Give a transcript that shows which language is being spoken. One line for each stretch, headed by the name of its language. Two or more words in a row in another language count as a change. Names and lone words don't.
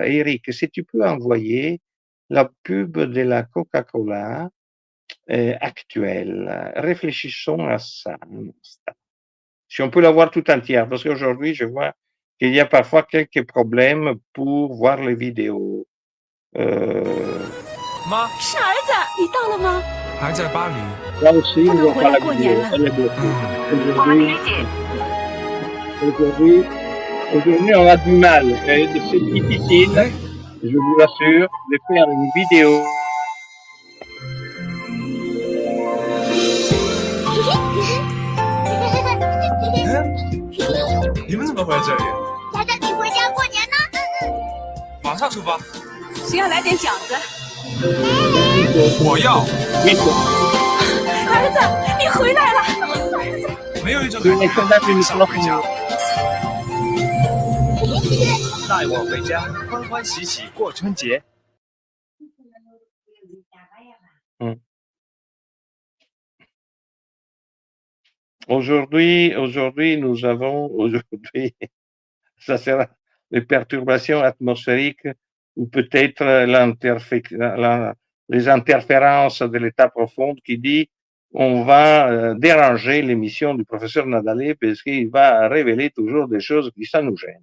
French: Eric, si tu peux envoyer la pub de la Coca-Cola actuelle. Réfléchissons à ça un instant. Si on peut la voir tout entière, parce qu'aujourd'hui, je vois qu'il y a parfois quelques problèmes pour voir les vidéos.
Chinese: 妈，是儿子，你到了吗？还在巴黎。
French: Là aussi,
Chinese: 不
French: on
Chinese: 能
French: voit
Chinese: 回
French: pas
Chinese: 来
French: la
Chinese: 过
French: vidéo.
Chinese: 年了。
French: Elle est bloquée.
Chinese: 我们理解。
French: Aujourd'hui, on a du mal. C'est difficile, je vous l'assure, de faire une vidéo.
Chinese: 你们怎么会在这里？带着你回家过年呢。马上出发。谁要来点饺子？我要。儿子，你回来了！儿子，没有一种感觉马上回家。带我回家，欢欢喜喜过春节。
French: Aujourd'hui, ça sera les perturbations atmosphériques ou peut-être les interférences de l'état profond qui dit on va déranger l'émission du professeur Nadalé parce qu'il va révéler toujours des choses qui ça nous gêne.